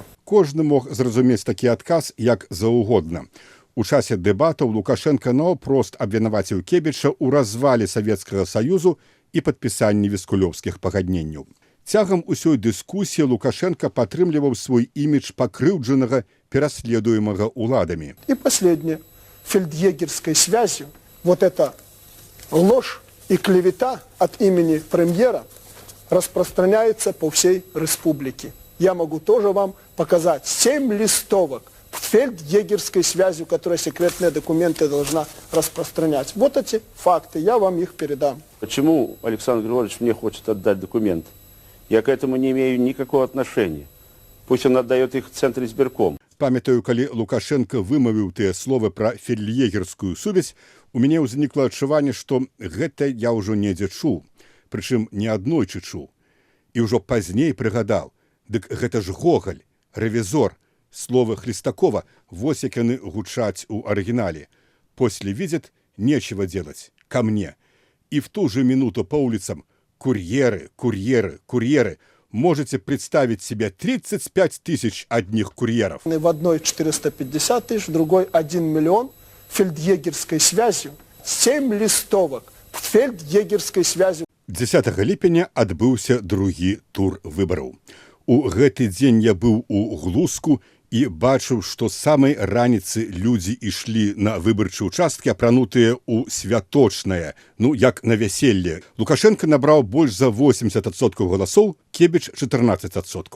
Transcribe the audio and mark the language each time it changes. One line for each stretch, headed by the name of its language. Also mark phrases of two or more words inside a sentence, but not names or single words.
Belarusian: Кожны мог зразумець такі адказ як заўгодна. У часе дэбатаў Лукашенко наўпрост абвінаваціў Кебіча ў развале Савецкага Саюзу і падпісанні віскулёўскіх пагадненняў. Цягам усёй дыскусіі Лукашенко падтрымліваў свой імідж пакрыўджанага, пераследуемага ўладамі.
Russian: И последнее. Фельдъегерской связью вот эта ложь и клевета от имени премьера распространяется по всей республике. Я могу тоже вам показать 7 листовок фельдъегерской связью, которая секретные документы должна распространять. Вот эти факты, я вам их передам. Почему Александр Григорьевич мне хочет отдать документы? Я к этому не имею никакого отношения. Пусть он отдает их в Центр избирком.
Belarusian: Памятаю, калі Лукашенко вымавіў тыя словы пра фельдъегерскую сувязь, у мяне ўзнікла адчуванне, што гэта я ўжо недзе чуў, прычым не аднойчы чуў. І ўжо пазней прыгадаў, дык гэта ж Гоголь, рэвізор, словы Хлестакова, вось як яны гучаць у арыгінале.
Russian: После видят, нечего делать, ко мне. И в ту же минуту по улицам курьеры, курьеры, курьеры. Можете представить себе 35 тысяч одних курьеров. В одной 450 тысяч, в другой 1 миллион фельдъегерской связью. 7 листовок фельдъегерской связью.
Belarusian: 10 ліпеня адбыўся другі тур выбараў. У гэты дзень я быў у Глузку і бачыў, што з самай раніцы людзі ішлі на выбарчыя ўчасткі, апранутыя ў святочнае, як на вяселле. Лукашенко набраў больш за 80% галасоў, Кебіч 14%.